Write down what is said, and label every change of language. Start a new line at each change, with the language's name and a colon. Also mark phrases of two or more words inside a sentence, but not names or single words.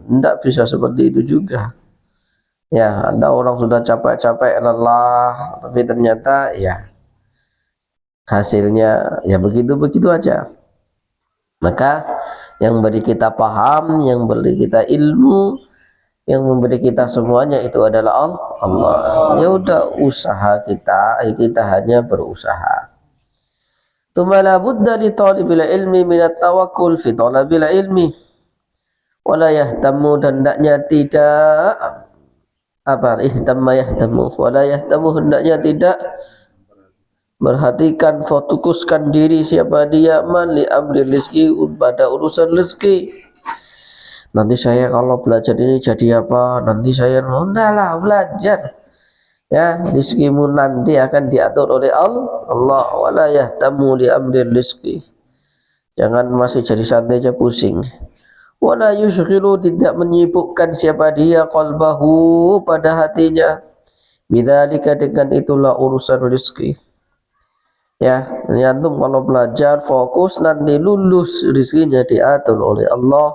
Indonesian: Tidak bisa seperti itu juga. Ya, ada orang sudah capek-capek lelah, tapi ternyata ya hasilnya ya begitu-begitu aja. Maka yang beri kita paham, yang beri kita ilmu, yang memberi kita semuanya itu adalah Allah. Ya udah, usaha kita hanya berusaha.
Arabic: ثم لا بد لطالب العلم من التوكل في طلب العلم ولا يهتم,
Indonesian: dan hendaknya tidak
Arabic: يهتم ولا يهتم,
Indonesian: hendaknya tidak perhatikan, fokuskan diri siapa dia,
Arabic: من لأمر رزق,
Indonesian: pada urusan rezeki. Nanti saya kalau belajar ini jadi apa, nanti saya lah belajar, ya, rizkimu nanti akan diatur oleh Allah.
Arabic: ولا يهتم لأمر رزق,
Indonesian: jangan masih jadi santai aja pusing.
Arabic: ولا يشغل,
Indonesian: tidak menyibukkan siapa dia, qalbahu, pada hatinya, bidzalika, dengan itulah urusan rizki. Ya, antum kalau belajar fokus, nanti lulus rizkinya diatur oleh Allah.